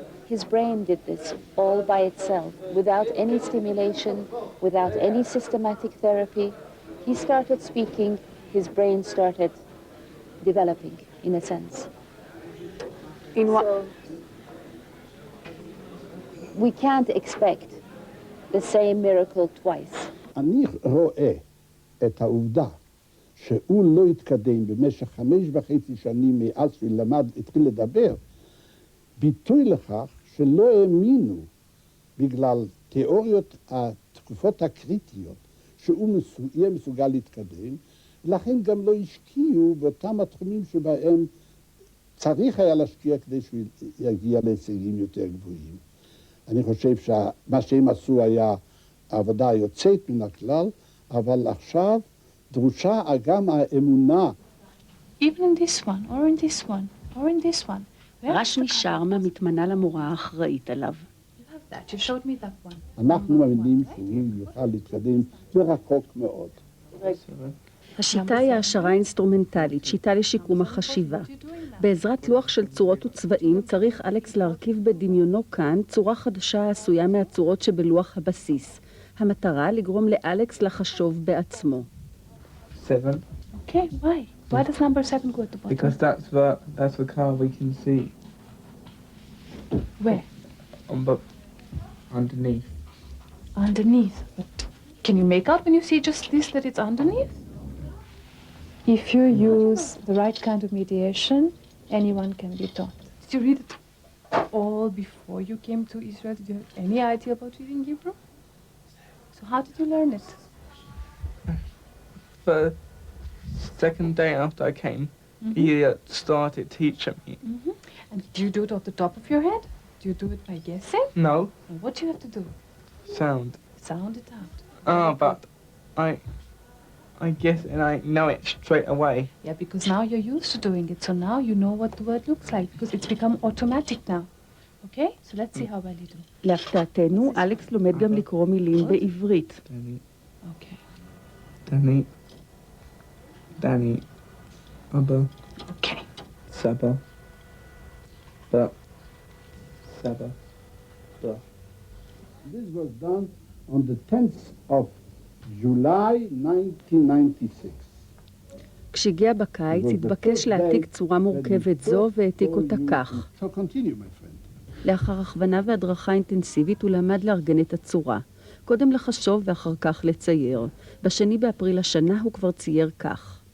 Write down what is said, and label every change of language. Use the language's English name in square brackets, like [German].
[English] his brain did this all by itself, without any stimulation, without any systematic therapy. He started speaking, his brain started developing, in a sense. In what? So, we can't expect the same miracle twice. [Hebrew] אני רואה את העובדה שהוא לא התקדם במשך 5.5 שנים מאז שהוא התחיל לדבר, ביטוי לכך שלא האמינו בגלל תיאוריות התקופות הקריטיות שהוא יהיה מסוגל להתקדם, ולכן גם לא השקיעו באותם התחומים שבהם צריך היה להשקיע כדי שהוא יגיע להישגים יותר גבוהים. אני חושב שמה שהם עשו היה עבודה יוצאת מן הכלל, אבל עכשיו דרושה גם האמונה. [English] Even in this one, or in this one, or in this one. [Hebrew] רשמי שרמה מתמנה למורה האחראית עליו. [English] You have that. You showed me that one. [Hebrew] אנחנו מאמינים שהוא יוכל להתקדם ורחוק מאוד. השיטה היא העשרה אינסטרומנטלית, שיטה לשיקום החשיבה. בעזרת לוח של צורות וצבעים צריך אלכס להרכיב בדמיונו כאן צורה חדשה העשויה מהצורות שבלוח הבסיס. המטרה לגרום לאלכס לחשוב בעצמו. [English] 7. Okay, why? Why does number 7 go at the bottom? Because that's the car we can see Where? underneath. Underneath. But can you make out when you see just this that it's underneath? If you use the right kind of mediation, anyone can be taught. Did you read it all before you came to Israel? Did you have any idea about reading Hebrew? So how did you learn it? The second day after I came, he started teaching me. And do you do it off the top of your head? Do you do it by guessing? No, And what do you have to do? sound. Sound it out. But I guess and I know it straight away. Yeah, because now you're used to doing it. So now you know what the word looks like because it's become automatic now. Okay? So let's see how well you do. [Hebrew] להפתעתנו, אלכס לומד גם לקרוא מילים בעברית. [English] Okay. [Hebrew] Danny, Abba, [English] Okay. [Hebrew] Saba, Ba, Saba, Ba. [English] This was done on the 10th of July 1996. [Hebrew] כשהגיע בקיץ, התבקש להעתיק צורה מורכבת זו והעתיק אותה כך. [English] So continue, my friend. [Hebrew] לאחר הכוונה והדרכה אינטנסיבית הוא למד לארגן את הצורה. קודם לחשוב ואחר כך לצייר. ב2 באפריל השנה הוא כבר צייר כך.